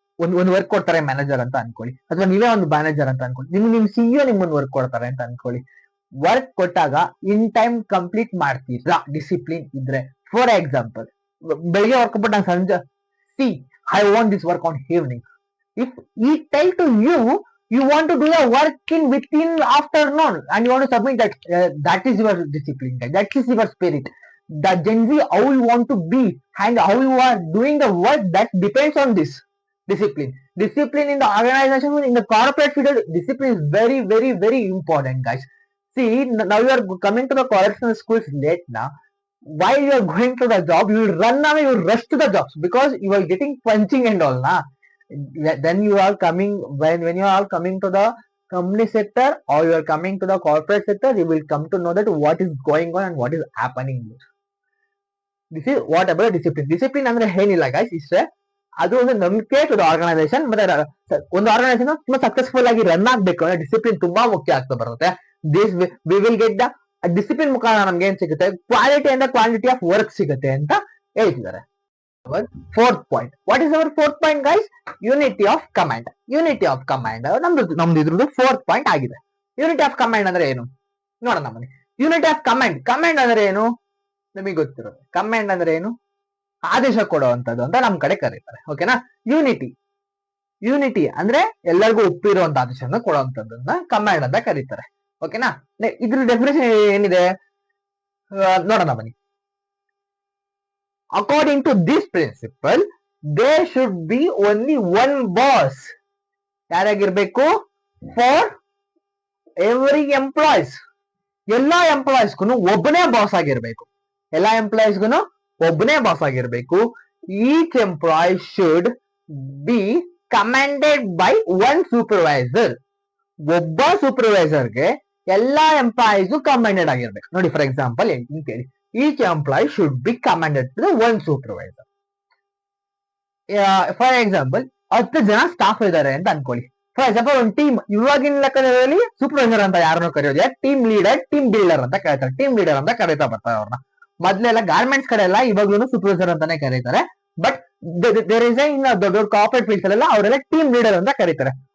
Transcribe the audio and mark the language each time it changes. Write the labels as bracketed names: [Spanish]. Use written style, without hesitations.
[Kannada] ಒಂದು ವರ್ಕ್ ಕೊಡ್ತಾರೆ ಮ್ಯಾನೇಜರ್ ಅಂತ ಅನ್ಕೊಳ್ಳಿ, ಅಥವಾ ನೀವೇ ಒಂದು ಮ್ಯಾನೇಜರ್ ಅಂತ ಅನ್ಕೊಳ್ಳಿ, ನಿಮ್ ಸಿಇಒ ನಿಮ್ಮೊಂದು ವರ್ಕ್ ಕೊಡ್ತಾರೆ ಅಂತ ಅನ್ಕೊಳ್ಳಿ. ವರ್ಕ್ ಕೊಟ್ಟಾಗ ಇನ್ ಟೈಮ್ ಕಂಪ್ಲೀಟ್ ಮಾಡ್ತೀರಾ ಡಿಸಿಪ್ಲಿನ್ ಇದ್ರೆ. [English] for example, [Kannada] ಬೆಳಿಗ್ಗೆ ವರ್ಕ್ ಕೊಟ್ಟು ನಾನು ಸಂಜೆ [English] See I want this work on evening. If I tell to you you want to do the work in within afternoon and you want to submit that, that is your discipline, that is your spirit. The Gen Z, how you want to be and how you are doing the work, that depends on this discipline. Discipline in the organization, in the corporate field, discipline is very very very important, guys. See, now you are coming to the correctional schools late now. While you are going to the job, you will run away, you will rush to the jobs because you are getting punching and all na. Then you are coming, when you are coming to the company sector or you are coming to the corporate sector, you will come to know that what is going on and what is happening. This is what about discipline. [Kannada] Discipline ಅಂದ್ರೆ ಏನಿಲ್ಲ guys, ಇಷ್ಟೇ. ಅದು ಒಂದು ನಂಬಿಕೆ [English] To the organization. [Kannada] ಮತ್ತೆ ಒಂದು organisation ತುಂಬಾ successful ಆಗಿ ರನ್ ಆಗ್ಬೇಕು ಅಂದ್ರೆ ಡಿಸಿಪ್ಲಿನ್ ತುಂಬಾ ಮುಖ್ಯ ಆಗ್ತಾ ಬರುತ್ತೆ. [English] this we will get the discipline [Kannada] ಮುಖಾಂತರ ನಮ್ಗೆ ಏನ್ ಸಿಗುತ್ತೆ, [English] quality and quantity of work [Kannada] ಸಿಗುತ್ತೆ ಅಂತ ಹೇಳ್ತಿದ್ದಾರೆ. [English] Fourth point. What is our fourth point, guys? Unity of command. Unity of command [Kannada] ನಮ್ದು ಇದ್ರದ್ದು [English] fourth point ಆಗಿದೆ. [Kannada] Unity of command ಅಂದ್ರೆ ಏನು ನೋಡೋಣ ಬನ್ನಿ. Unity of command. ಕಮಾಂಡ್ ಅಂದ್ರೆ ಏನು ನಮಗೆ ಗೊತ್ತಿರೋದು. ಕಮಾಂಡ್ ಅಂದ್ರೆ ಏನು, ಆದೇಶ ಕೊಡುವಂತದ್ದು ಅಂತ ನಮ್ ಕಡೆ ಕರೀತಾರೆ. ಓಕೆನಾ. ಯೂನಿಟಿ ಅಂದ್ರೆ ಎಲ್ಲರಿಗೂ ಒಪ್ಪಿರುವಂತ ಆದೇಶನ ಕೊಡುವಂತದ್ದನ್ನ ಕಮಾಂಡ್ ಅಂತ ಕರೀತಾರೆ. ಓಕೆನಾ. ಇದ್ರ ಡೆಫಿನೇಷನ್ ಏನಿದೆ ನೋಡೋಣ ಬನ್ನಿ. [English] According to this principle, there should be only one boss. [Kannada] ಯಾರಾಗಿರ್ಬೇಕು? [English] For every employees. [Kannada] ಎಲ್ಲಾ ಎಂಪ್ಲಾಯೀಸ್ಗೂ ಒಬ್ಬನೇ ಬಾಸ್ ಆಗಿರ್ಬೇಕು. ಎಲ್ಲಾ ಎಂಪ್ಲಾಯೀಸ್ಗೂ ಒಬ್ಬನೇ ಬಾಸ್ ಆಗಿರ್ಬೇಕು. [English] Each employee should be commanded by one supervisor. [Kannada] ಒಬ್ಬ ಸೂಪರ್ವೈಸರ್ಗೆ ಎಲ್ಲಾ ಎಂಪ್ಲಾಯೀಸ್ ಕಮಾಂಡೆಡ್ ಆಗಿರ್ಬೇಕು. ನೋಡಿ, ಫಾರ್ ಎಕ್ಸಾಂಪಲ್ ಹೇಳ್ತೀನಿ ಕೇಳಿ. [English] Each employee should be commanded to the one supervisor. [Kannada] For example, 10 ಜನ ಸ್ಟಾಫ್ ಇದ್ದಾರೆ ಅಂತ ಅನ್ಕೊಳ್ಳಿ. ಫಾರ್ ಎಕ್ಸಾಂಪಲ್ ಒಂದು ಟೀಮ್, ಇವಾಗಿನ ಲೆಕ್ಕದಲ್ಲಿ ಸೂಪರ್ವೈಸರ್ ಅಂತ ಯಾರನ್ನೂ ಕರೆಯೋದು, ಟೀಮ್ ಲೀಡರ್, ಟೀಮ್ ಬಿಲ್ಡರ್ ಅಂತ ಕರೀತಾರೆ. ಟೀಮ್ ಲೀಡರ್ ಅಂತ ಕರೀತಾ ಬರ್ತಾರೆ ಅವ್ರನ್ನ. ಮೊದ್ಲೆಲ್ಲ ಗಾರ್ಮೆಂಟ್ಸ್ ಕಡೆ ಎಲ್ಲ ಇವಾಗ್ಲೂ ಸೂಪರ್ವೈಸರ್ ಅಂತಾನೆ ಕರೀತಾರೆ. [English] but there is [Kannada] ದೊಡ್ಡ ಕಾರ್ಪೊರೇಟ್ ಫೀಲ್ಡ್ಸ್ ಅಲ್ಲೆಲ್ಲ ಅವರೆಲ್ಲ ಟೀಮ್ ಲೀಡರ್ ಅಂತ ಕರೀತಾರೆ.